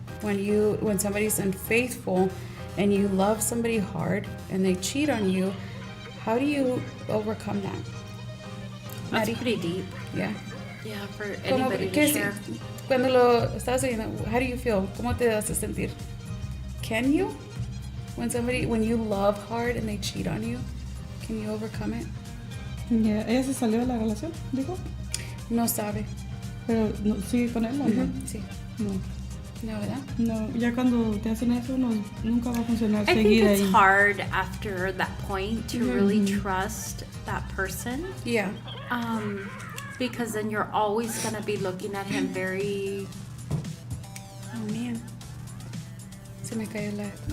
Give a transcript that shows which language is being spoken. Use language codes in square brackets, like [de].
[en] When somebody's unfaithful and you love somebody hard and they cheat on you, how do you overcome that? That's Maddie? pretty deep. Yeah. Yeah, for anybody to share. [es] Cuando lo estabas oyendo, how do you feel? ¿Cómo te hace sentir? Can you? [en] When you love hard and they cheat on you, can you overcome it? Yeah. [es] ¿Ella se salió de la relación, dijo? No sabe. Pero no, ¿sigue con él o no? Sí. No. No, ¿verdad? No, ya cuando te hacen eso nunca va a funcionar [en] I think [es] seguir [en] it's [es] ahí. [en] hard after that point to really trust that person. Yeah. Because then you're always going to be looking at him very... Oh, man. Se me cayó la...